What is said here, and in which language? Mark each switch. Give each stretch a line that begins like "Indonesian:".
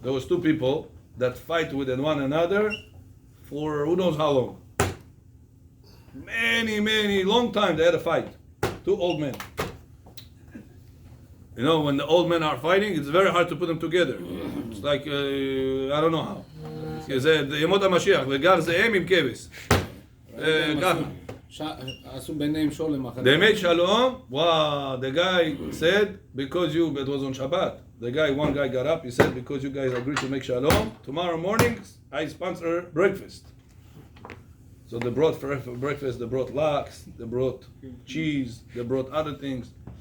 English: There was 2 people that fight with one another for who knows how long. Many, long time they had a fight. 2 old men. You know, when the old men are fighting, it's very hard to put them together. It's like, I don't know how.
Hebrew: זה ימות המשיח, וגר זאם עם כבש. ככה. עשו ביניהם שולם אחר.
English: They made shalom. Wow, the guy said, because you, it was on Shabbat. One guy got up, he said, because you guys agreed to make shalom, tomorrow morning I sponsor breakfast. So they brought for breakfast, they brought lax, they brought cheese, they brought other things.